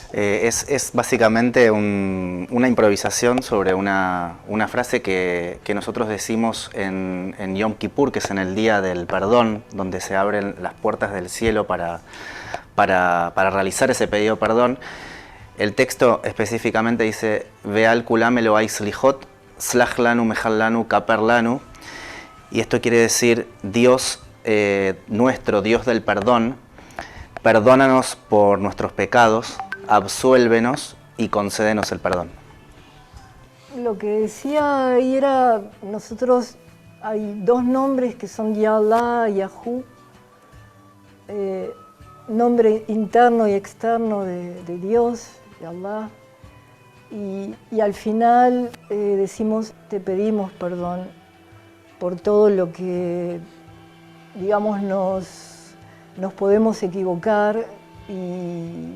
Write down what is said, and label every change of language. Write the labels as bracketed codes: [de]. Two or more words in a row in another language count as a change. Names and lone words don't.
[es] Es básicamente una improvisación sobre una frase que nosotros decimos en Yom Kippur, que es en el Día del Perdón, donde se abren las puertas del cielo para realizar ese pedido de perdón. El texto específicamente dice [he] ועל כולם אלוהי סליחות סלח לנו מחל לנו כפר לנו, [es] y esto quiere decir Dios nuestro, Dios del perdón, perdónanos por nuestros pecados, absuélvenos y concédenos el perdón. Lo que decía ahí era, nosotros hay dos nombres que son Yallah y Yahu, nombre interno y externo de Dios, de Allah, y al final decimos, te pedimos perdón por todo lo que, digamos, nos podemos equivocar y...